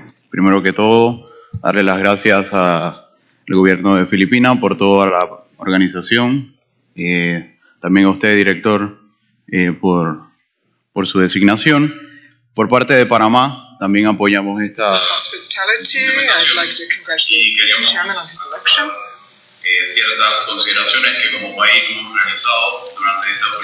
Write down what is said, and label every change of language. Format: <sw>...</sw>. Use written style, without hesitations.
<es>Primero que todo, darle las gracias al gobierno de Filipinas por toda la organización. También a usted, director, por su designación. Por parte de Panamá, también apoyamos esta...</es> <en>Hospitality. I'd like to congratulate the chairman on his election.</en> <es>Ciertas consideraciones que como país hemos realizado durante estos</es>